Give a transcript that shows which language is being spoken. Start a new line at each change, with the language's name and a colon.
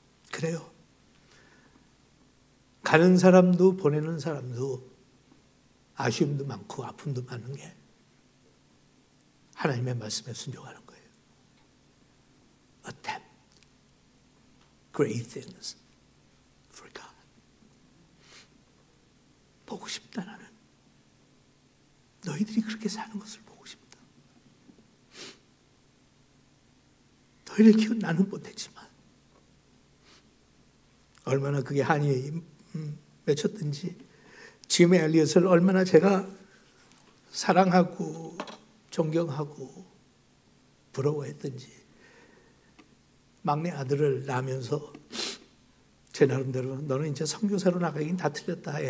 Korean: 그래요. 가는 사람도 보내는 사람도 아쉬움도 많고 아픔도 많은 게 하나님의 말씀에 순종하는 거예요.
English: Attempt great things for God.
Korean: 보고 싶다 나는. 너희들이 그렇게 사는 것을 보고 싶다. 너희를 키운 나는 못했지만 얼마나 그게 한이 맺혔든지 짐 엘리엇을 얼마나 제가 사랑하고 존경하고 부러워했든지 막내 아들을 낳으면서 제 나름대로 너는 이제 선교사로 나가긴 다 틀렸다.